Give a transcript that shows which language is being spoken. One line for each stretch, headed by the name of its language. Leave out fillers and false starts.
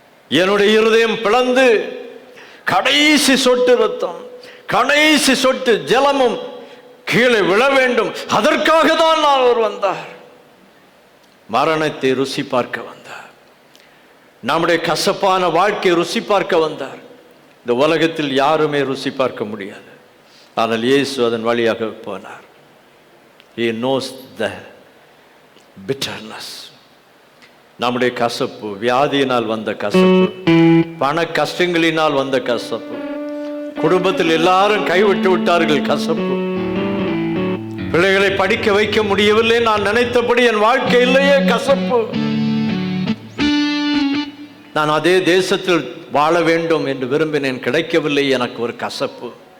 Tamil: என்னுடைய இருதயம் பிளந்து கடைசி சொட்டு ரத்தம், கடைசி சொட்டு ஜலமும் கீழே விழ வேண்டும். அதற்காக தான் நான் அவர் வந்தார். மரணத்தை ருசி பார்க்க வந்தார். நம்முடைய கசப்பான வாழ்க்கையை ருசி பார்க்க வந்தார். இந்த உலகத்தில் யாருமே ருசி பார்க்க முடியாது, ஆனால் இயேசு அதன் வழியாக போனார்.
English: He knows the bitterness.
Tamil: நம்முடைய கசப்பு, வியாதியினால் வந்த கசப்பு, பண கஷ்டங்களினால் வந்த கசப்பு, குடும்பத்தில் எல்லாரும் கைவிட்டு விட்டார்கள் கசப்பு, பிள்ளைகளை படிக்க வைக்க முடியவில்லை, நான் நினைத்தபடி என் வாழ்க்கை இல்லையே கசப்பு, நான் அதே தேசத்தில் வாழ வேண்டும் என்று விரும்பினேன், கிடைக்கவில்லை, எனக்கு ஒரு கசப்பு,